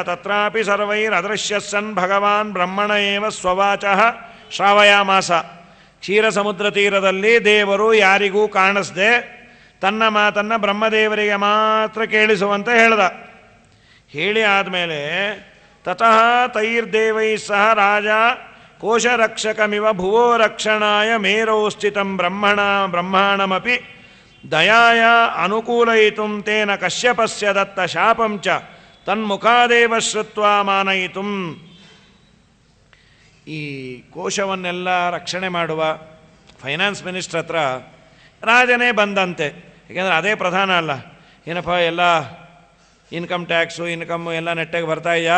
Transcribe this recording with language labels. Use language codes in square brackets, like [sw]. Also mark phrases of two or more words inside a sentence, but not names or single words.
[sa] ತತ್ರಾಪಿ ಸರ್ವೈರ್ ಅದೃಶ್ಯಸ್ಸನ್ ಭಗವಾನ್ ಬ್ರಹ್ಮಣ ಏವ ಸ್ವವಾಚಃ ಶ್ರಾವಯಾಮಾಸ. [kn] ಕ್ಷೀರ ಸಮುದ್ರ ತೀರದಲ್ಲಿ ದೇವರು ಯಾರಿಗೂ ಕಾಣಿಸ್ದೆ ತನ್ನ ಮಾತನ್ನು ಬ್ರಹ್ಮದೇವರಿಗೆ ಮಾತ್ರ ಕೇಳಿಸುವಂತೆ ಹೇಳ್ದ. ಹೇಳಿ ಆದಮೇಲೆ [sa] ತತಃ ತೈರ್ದೇವೈ ಸಹ ರಾಜ ಕೋಶರಕ್ಷಕಮಿವ ಭುವೋ ರಕ್ಷಣಾಯ ಮೇರೌ ಸ್ಥಿತಂ ಬ್ರಹ್ಮಾಣಮಪಿ ದಯಾಯ ಅನುಕೂಲಯಿತುಂ ತೇನ ಕಶ್ಯಪಸ್ಯ ದತ್ತ ಶಾಪಂ ಚ ತನ್ಮುಖಾದೇವ ಶ್ರುತ್ವಾ ಮಾನಯಿತುಂ. [kn] ಈ ಕೋಶವನ್ನೆಲ್ಲ ರಕ್ಷಣೆ ಮಾಡುವ [en] finance minister [kn] ಹತ್ರ ರಾಜನೇ ಬಂದಂತೆ. ಏಕೆಂದರೆ ಅದೇ ಪ್ರಧಾನ ಅಲ್ಲ. ಏನಪ್ಪ ಎಲ್ಲ [en] income tax [kn] ಇನ್ಕಮ್ಮು ಎಲ್ಲ ನೆಟ್ಟಿಗೆ ಬರ್ತಾ ಇದೆಯಾ?